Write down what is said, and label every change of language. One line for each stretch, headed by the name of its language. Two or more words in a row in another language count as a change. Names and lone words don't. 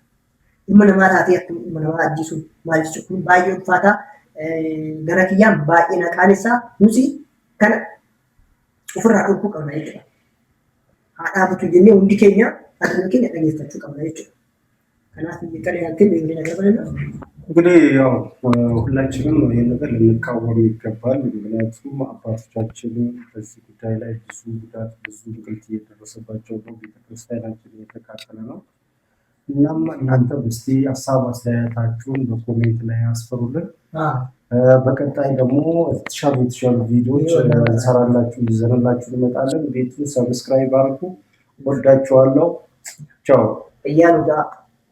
Oromo: Ilma namaa taatee akkamitti ilma namaa ajjeesuun maal jechuudha? Kun baay'ee ulfaataa gara kiyyaan baay'ee naqaanessaa nuti kana ofirraa dhorkuu qabna jechuudha. Haa dhaabatu jennee hundi keenya addunyaa keenya dhageeffachuu qabna jechuudha. Kanaaf biyya kana yaalteen beeknee nagarbalina.
Amharic: እንግዲህ ያው ሁላችንም ይህን ነገር ልንቃወም ይገባል። ምክንያቱም አባቶቻችን በዚህ ጉዳይ ላይ ብዙ ጉዳት ብዙ እንግልት እየደረሰባቸው ነው። ቤተክርስቲያናችን እየተቃጠለ ነው። እናም እናንተ እስቲ ሀሳብ አስተያየታችሁን በኮሜንት ላይ አስፈሩልን። በቀጣይ ደግሞ የተሻሉ ቪዲዮዎች እንሰራላችሁ ይዘንላችሁ እንመጣለን። ቤቱን ሰብስክራይብ አድርጉ። ወዳችኋለሁ። ቻው እያሉ